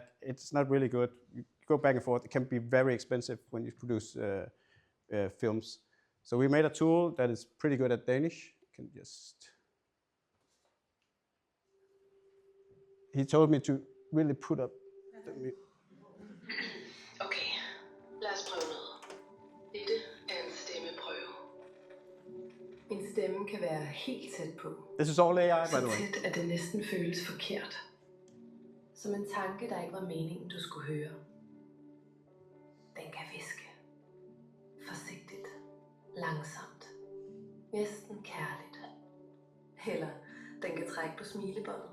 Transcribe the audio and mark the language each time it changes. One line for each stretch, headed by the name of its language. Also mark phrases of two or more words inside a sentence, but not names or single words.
English: It's not really good. You go back and forth. It can be very expensive when you produce films. So we made a tool that is pretty good at Danish. You can just... He told me to really put up the...
Danish: Okay, lad os prøve noget. Dette er en stemmeprøve. En stemme kan være helt tæt på.
English: This is all AI, by the
Danish: Så
English: way.
Danish: tæt, at det næsten føles forkert. Som en tanke, der ikke var meningen, du skulle høre. Den kan viske. Forsigtigt. Langsomt. Næsten kærligt. Eller den kan trække på smilebåndet.